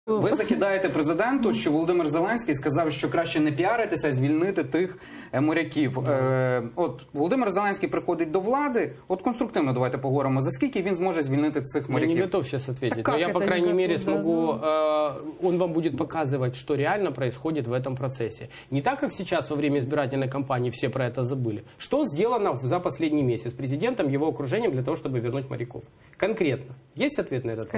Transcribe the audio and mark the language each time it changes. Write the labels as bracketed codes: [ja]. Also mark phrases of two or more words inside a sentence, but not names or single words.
[uk] Ви закидаєте президенту, що Володимир Зеленський сказав, що краще не піаритися, а звільнити тих моряків. От Володимир Зеленський приходить до влади, от конструктивно давайте поговоримо, за скільки він зможе звільнити цих моряків. [ru] Я не готов сейчас ответить, но я, по крайней мере, смогу, он вам будет показывать, что реально происходит в этом процессе. Не так, как сейчас во время избирательной кампании все про это забыли. Что сделано за последний месяц президентом, его окружением для того, чтобы вернуть моряков? Конкретно. Есть ответ на этот вопрос?